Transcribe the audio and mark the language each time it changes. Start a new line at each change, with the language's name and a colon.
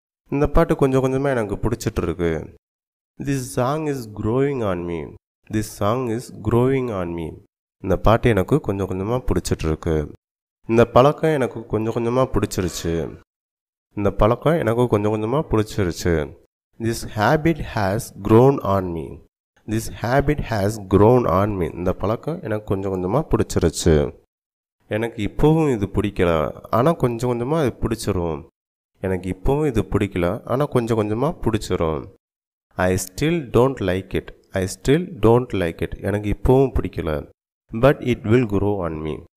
Tamil: இந்த பாட்டு கொஞ்சம் கொஞ்சமாக எனக்கு பிடிச்சிட்ருக்கு.
English: This song is growing on me. This song is growing on me.
Tamil: இந்த பாட்டு எனக்கு கொஞ்சம் கொஞ்சமாக பிடிச்சிட்ருக்கு. இந்த பழக்கம் எனக்கு கொஞ்சம் கொஞ்சமாக பிடிச்சிருச்சு. இந்த பழக்கம் எனக்கு கொஞ்சம் கொஞ்சமாக பிடிச்சிருச்சு.
English: This habit has grown on me. This habit has grown on me.
Tamil: இந்த பழக்கம் எனக்கு கொஞ்சம் கொஞ்சமாக பிடிச்சிருச்சு. எனக்கு இப்போவும் இது பிடிக்கல, ஆனால் கொஞ்சம் கொஞ்சமாக இது பிடிச்சிரும். எனக்கு இப்போவும் இது பிடிக்கல, ஆனால் கொஞ்சம் கொஞ்சமாக பிடிச்சிரும்.
English: I still don't like it. I still don't like it.
Tamil: எனக்கு இப்போவும் பிடிக்கல.
English: But it will grow on me.